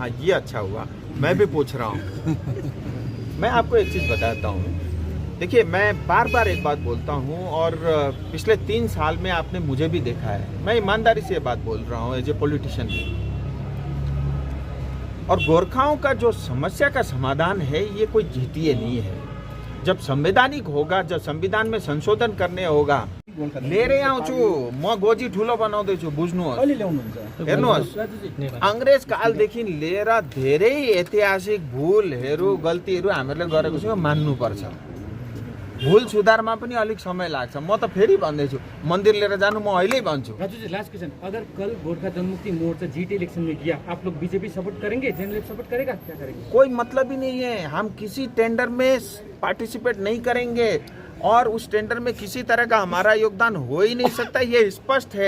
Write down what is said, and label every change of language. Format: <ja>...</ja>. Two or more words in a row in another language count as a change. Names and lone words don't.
<hi>हाँ, ये अच्छा हुआ, मैं भी पूछ रहा हूँ। मैं आपको एक चीज बताता हूँ, देखिए, मैं बार बार एक बात बोलता हूँ, और पिछले 3 साल में आपने मुझे भी देखा है, मैं ईमानदारी से ये बात बोल रहा हूँ</hi> <en>as a politician.</en> <hi>और गोरखाओं का जो समस्या का समाधान है, ये कोई जीटीए नहीं है। जब संवैधानिक होगा, जब संविधान में संशोधन करने होगा,</hi> <ne>लिएर आउँछु म, गोजी ठुलो बनाउँदैछु, बुझ्नुहोस्, हेर्नुहोस्, अंग्रेज कालदेखि लिएर धेरै ऐतिहासिक भूलहरू, गल्तीहरू हामीले गरेको छौँ, मान्नुपर्छ। भूल सुधारमा पनि अलिक समय लाग्छ। म त फेरि भन्दैछु, मन्दिर लिएर जानु म अहिले भन्छु।</ne> <hi>राजू जी,</hi> <en>last question,</en> <hi>अगर कल गोरखा जनमुक्ति मोर्चा जीटी इलेक्शन में गया, आप लोग बीजेपी सपोर्ट करेंगे, जेएनएलएफ सपोर्ट करेगा, क्या करेंगे? कोई मतलब ही नहीं है, हम किसी टेंडर में पार्टिसिपेट नहीं करेंगे, और उस टेंडर में किसी तरह का हमारा योगदान हो ही नहीं सकता, ये स्पष्ट है।</hi>